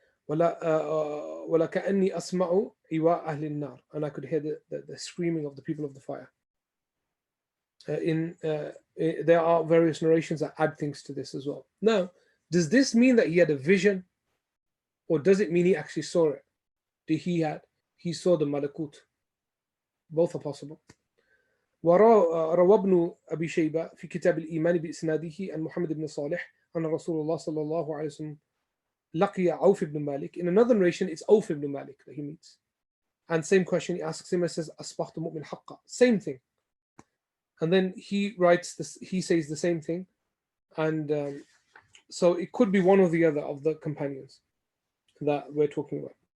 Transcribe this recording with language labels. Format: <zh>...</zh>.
<ar>وَلَكَأَنِّي أَسْمَعُ إِوَاءَ أَهْلِ النَّارِ,</ar> <en>and I could hear the screaming of the people of the fire. There are various narrations that add things to this as well. Now, does this mean that he had a vision, or does it mean he actually saw it? He saw the malakut? Both are possible.</en> <ar>وروى ابن أبي شيبة في كتاب الإيمان بإسناده عن محمد بن صالح أن رسول الله صلى الله عليه وسلم لقي عوف بن مالك.</ar> <en>In another narration, it's Auf ibn Malik that he meets. And same question, he asks him and says,</en> <ar>أصبحت مؤمن حقا.</ar> <en>Same thing. And then he writes this, he says the same thing. And so it could be one or the other of the companions that we're talking about.</en>